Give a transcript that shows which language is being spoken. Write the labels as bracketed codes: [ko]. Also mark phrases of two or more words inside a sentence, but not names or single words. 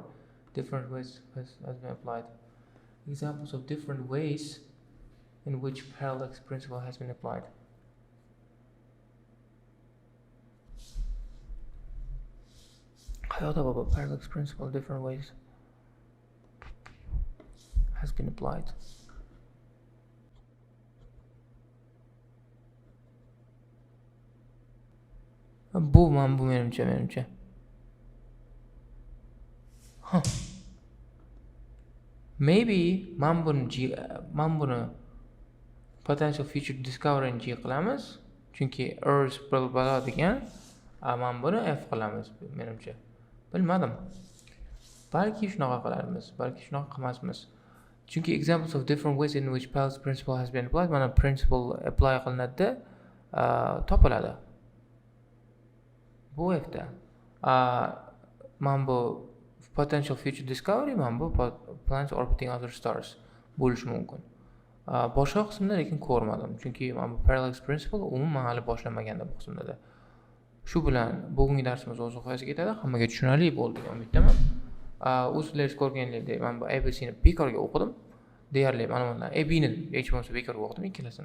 [en] Different ways has been applied. Examples of different ways in which parallax principle has been applied. Parallax principle, different ways has been applied. [uz] Bu menimcha. Maybe man buni [en] potential future discovery [uz] G qilamiz, chunki Earth balo degan, man buni F qilamiz menimcha. Bilmadim. Balki shunaqa qilarmiz, balki shunaqa qilmasmiz. [en] Chunki examples of different ways in which parallax principle has been applied, [uz] mana principle apply qilinadi, topiladi. Bu F'da. Man bu [en] potential future discovery, [uz] man bu [en] planets orbiting other stars [uz] bo'lishi mumkin. Boshqa qismda lekin ko'rmadim, chunki man bu [en] parallax principle [uz] umuman hali boshlanmaganda bu qismda. Shu bilan bugungi darsimiz o'z oxiriga yetadi. Hammaga tushunarli bo'ldi degan umiddaman. O'zlaringiz ko'rganingizdek, men bu ABCni bekorga o'qidim. Deyarli ma'lumotlar ABni hech bo'lmasa bekorga o'qidim ikkalasini.